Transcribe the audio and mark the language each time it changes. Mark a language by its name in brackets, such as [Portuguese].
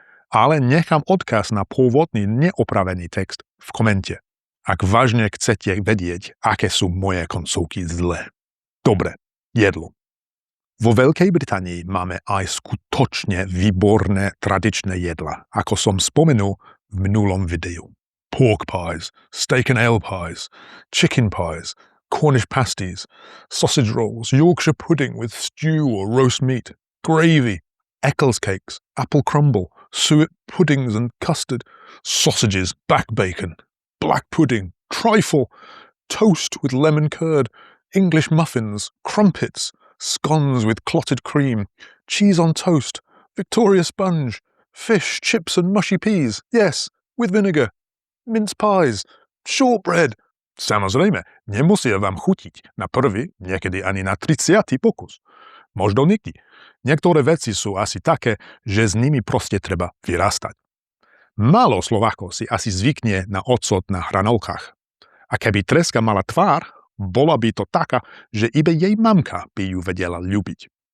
[Slovak] Ale nechám odkaz na pôvodný neopravený text v komente, ak vážne chcete vedieť, aké sú moje koncovky zlé. Dobre, jedlo. Vo Veľkej Británii máme aj skutočne výborné tradičné jedla, ako som spomenul v minulom videu. [English] Pork pies, steak and ale pies, chicken pies, Cornish pasties, sausage rolls, Yorkshire pudding with stew or roast meat, gravy, Eccles cakes, apple crumble, suet puddings and custard, sausages, back bacon, black pudding, trifle, toast with lemon curd, English muffins, crumpets, scones with clotted cream, cheese on toast, Victoria sponge, fish, chips and mushy peas, yes, with vinegar, mince pies, shortbread. [Slovak] Samozrejme, nemusia vám chutiť na prvý, niekedy ani na 30. pokus. Možno nikdy. Niektoré veci sú asi také, že s nimi proste treba vyrastať. Málo Slovákov si asi zvykne na ocot na hranolkách. A keby treska mala tvár, bola by to taká, že iba jej mamka by ju vedela ľúbiť.